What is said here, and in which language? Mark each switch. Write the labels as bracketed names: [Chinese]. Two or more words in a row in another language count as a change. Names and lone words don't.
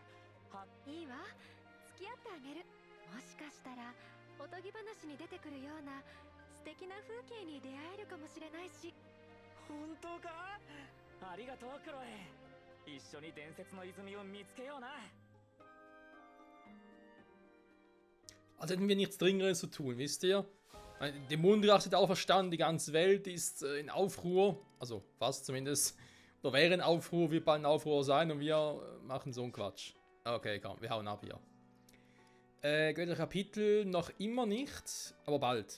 [Japanese] いいわ、付き合ってあげる。もしかしたらおとぎ話に出てくるような素敵な風景に出会えるかもしれないし。本当か？ありがとう、クロエ。一緒に伝説の泉を見つけような。 [German] Also hätten wir nichts Dringendes zu tun, wisst ihr? Der Mondrat ist auferstanden, die ganze Welt ist in Aufruhr. Also fast zumindest. Oder wäre in Aufruhr, wird bald in Aufruhr sein und wir machen so einen Quatsch. Okay, komm, wir hauen ab hier. Götter Kapitel noch immer nicht, aber bald.